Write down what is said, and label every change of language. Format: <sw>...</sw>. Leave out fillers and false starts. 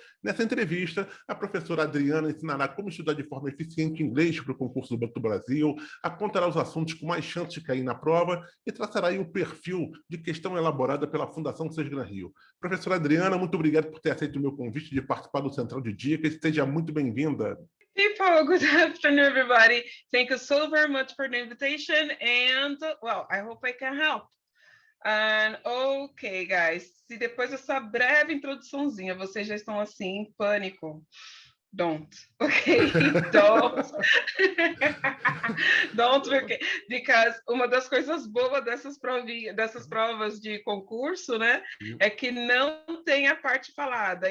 <pt>Nessa entrevista, a professora Adriana ensinará como estudar de forma eficiente inglês para o concurso do Banco do Brasil, apontará os assuntos com mais chance de cair na prova e traçará aí o perfil de questão elaborada pela Fundação Sesgran Rio. Professora Adriana, muito obrigado por ter aceito o meu convite de participar do Central de Dicas. Seja muito bem-vinda.</pt> <en>People, good afternoon, everybody. Thank you so very much for the invitation. And, well, I hope I can help. And, okay, guys,</en> <pt>se depois dessa breve introduçãozinha vocês já estão assim em pânico,</pt> <en>don't, okay? Don't. Don't, because</en> <pt>uma das coisas boas dessas provas de concurso, né, é que não tem a parte falada.</pt>